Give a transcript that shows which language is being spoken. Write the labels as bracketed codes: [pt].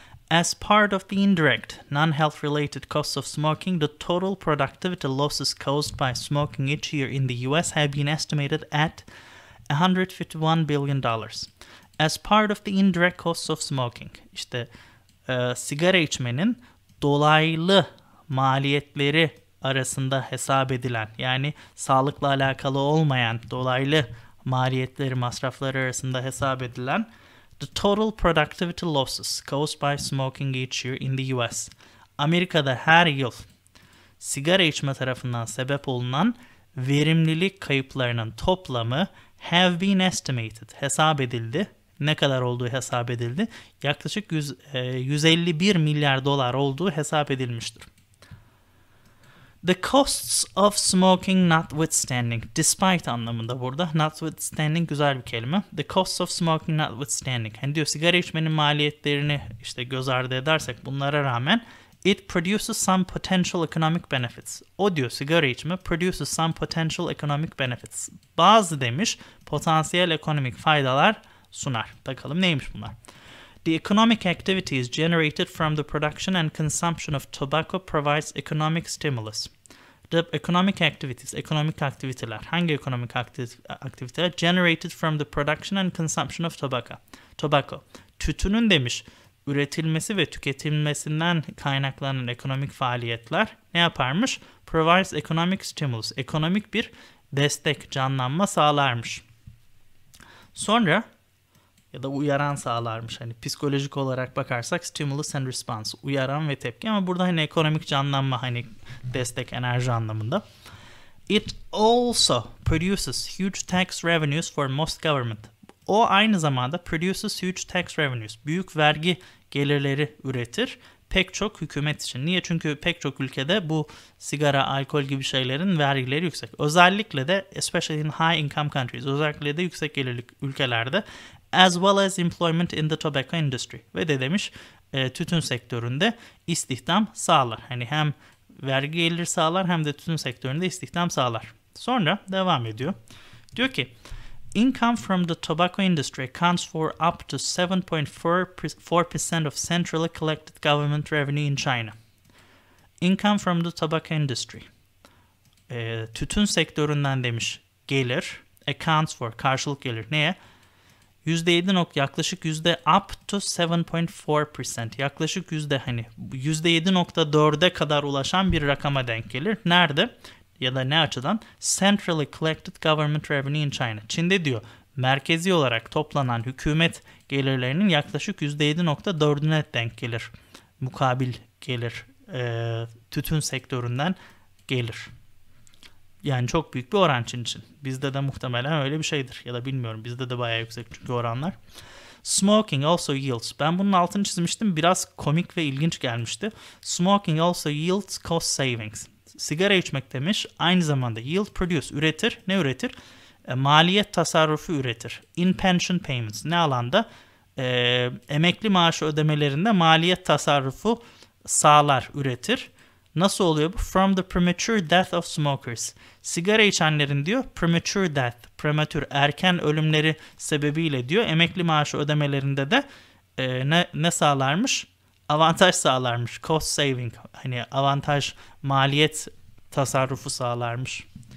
[en] As part of the indirect non-health related costs of smoking, the total productivity losses caused by smoking each year in the US have been estimated at $151 billion. As part of the indirect costs of smoking, [tr] işte sigara içmenin dolaylı maliyetleri arasında hesap edilen, yani sağlıkla alakalı olmayan dolaylı maliyetleri, masrafları arasında hesap edilen [en] the total productivity losses caused by smoking each year in the US. [tr] Amerika'da her yıl sigara içme tarafından sebep olunan verimlilik kayıplarının toplamı [en] have been estimated. [tr] Hesap edildi. Ne kadar olduğu hesap edildi. Yaklaşık 151 milyar dolar olduğu hesap edilmiştir. [en] The costs of smoking notwithstanding. [tr] Despite anlamında burada. Notwithstanding güzel bir kelime. [en] The costs of smoking notwithstanding. [tr] Hani diyor sigara içmenin maliyetlerini işte göz ardı edersek bunlara rağmen [en] it produces some potential economic benefits. [tr] O diyor sigara içme [en] produces some potential economic benefits. [tr] Bazı demiş potansiyel ekonomik faydalar sunar. Bakalım neymiş bunlar? [en] The economic activities generated from the production and consumption of tobacco provides economic stimulus. The economic activities, [tr] ekonomik aktiviteler. Hangi ekonomik aktiviteler? [en] Generated from the production and consumption of tobacco. [tr] Tütünün demiş üretilmesi ve tüketilmesinden kaynaklanan ekonomik faaliyetler ne yaparmış? [en] Provides economic stimulus. [tr] Ekonomik bir destek, canlanma sağlarmış. Sonra ya da uyaran sağlarmış. Hani psikolojik olarak bakarsak [en] stimulus and response. [tr] Uyaran ve tepki ama burada hani ekonomik canlanma hani destek enerji anlamında. [en] It also produces huge tax revenues for most government. [tr] O aynı zamanda [en] produces huge tax revenues. [tr] Büyük vergi gelirleri üretir. Pek çok hükümet için. Niye? Çünkü pek çok ülkede bu sigara, alkol gibi şeylerin vergileri yüksek. Özellikle de [en] especially in high income countries. [tr] Özellikle de yüksek gelirli ülkelerde [en] as well as employment in the tobacco industry. [tr] Ve de demiş tütün sektöründe istihdam sağlar. Hani hem vergi geliri sağlar hem de tütün sektöründe istihdam sağlar. Sonra devam ediyor. Diyor ki [en] income from the tobacco industry accounts for up to 7.4% of centrally collected government revenue in China. Income from the tobacco industry. [tr] Tütün sektöründen demiş gelir. [en] Accounts for [tr] karşılık gelir. Neye? Yaklaşık [en] up to 7.4%. [tr] Yaklaşık %7.4'e kadar ulaşan bir rakama denk gelir. Nerede? Ya da ne açıdan? [en] Centrally collected government revenue in China. [tr] Çin'de diyor merkezi olarak toplanan hükümet gelirlerinin yaklaşık %7.4'üne denk gelir. Mukabil gelir. Tütün sektöründen gelir. Yani çok büyük bir oran Çin için. Bizde de muhtemelen öyle bir şeydir. Ya da bilmiyorum. Bizde de bayağı yüksek çünkü oranlar. [en] Smoking also yields. [tr] Ben bunun altını çizmiştim. Biraz komik ve ilginç gelmişti. [en] Smoking also yields cost savings. [tr] Sigara içmek demiş. Aynı zamanda [en] yield produce. [tr] Üretir. Ne üretir? Maliyet tasarrufu üretir. [en] In pension payments. [tr] Ne alanda? Emekli maaşı ödemelerinde maliyet tasarrufu sağlar, üretir. Nasıl oluyor bu? [en] From the premature death of smokers. [tr] Sigara içenlerin diyor [en] premature death, [tr] erken ölümleri sebebiyle diyor emekli maaşı ödemelerinde de ne sağlarmış? Avantaj sağlarmış. [en] Cost saving. [tr] Hani avantaj, maliyet tasarrufu sağlarmış.